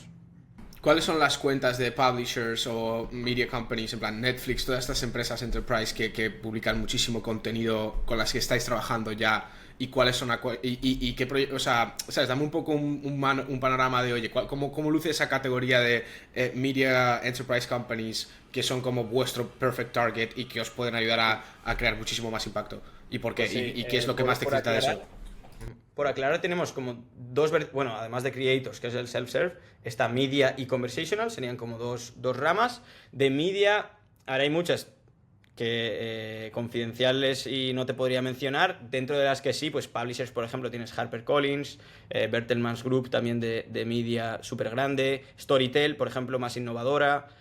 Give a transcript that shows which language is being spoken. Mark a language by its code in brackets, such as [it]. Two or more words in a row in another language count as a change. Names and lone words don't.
[es] ¿Cuáles son las cuentas de publishers o [en] media companies, [es] en plan Netflix, todas estas empresas enterprise que publican muchísimo contenido con las que estáis trabajando ya? ¿Y cuáles son y qué proyectos? O sea, ¿sabes? Dame un poco un panorama de, oye, ¿cómo luce esa categoría de [en] media enterprise companies [es] que son como vuestro [en] perfect target [es] y que os pueden ayudar a crear muchísimo más impacto? ¿Y por qué? Pues sí, ¿Y qué es lo que más te excita de eso? por aclarar, tenemos como bueno, además de Creators, que es el self-serve, está Media y Conversational, serían como dos ramas. De Media, ahora hay muchas que confidenciales y no te podría mencionar. Dentro de las que sí, pues publishers, por ejemplo, tienes HarperCollins, Bertelsmann Group, también de Media súper grande, Storytel, por ejemplo, más innovadora.